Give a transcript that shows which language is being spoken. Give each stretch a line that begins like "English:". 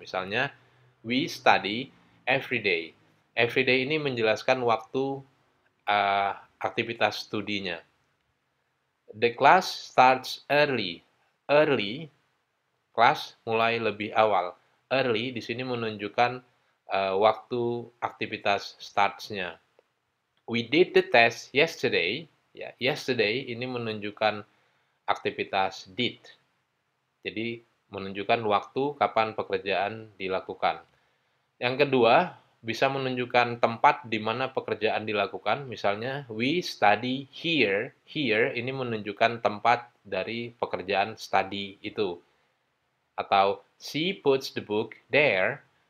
Indonesian: Misalnya
English: we study every day.
Indonesian: Every day ini menjelaskan waktu aktivitas studinya.
English: The class starts early. Early,
Indonesian: kelas mulai lebih awal. Early di sini menunjukkan waktu aktivitas starts-nya.
English: We did the test yesterday.
Indonesian: Ya, yesterday ini menunjukkan aktivitas did. Jadi menunjukkan waktu kapan pekerjaan dilakukan. Yang kedua, bisa menunjukkan tempat di mana pekerjaan dilakukan. Misalnya,
English: we study here.
Indonesian: Here ini menunjukkan tempat dari pekerjaan study itu.
English: Atau she puts the book there.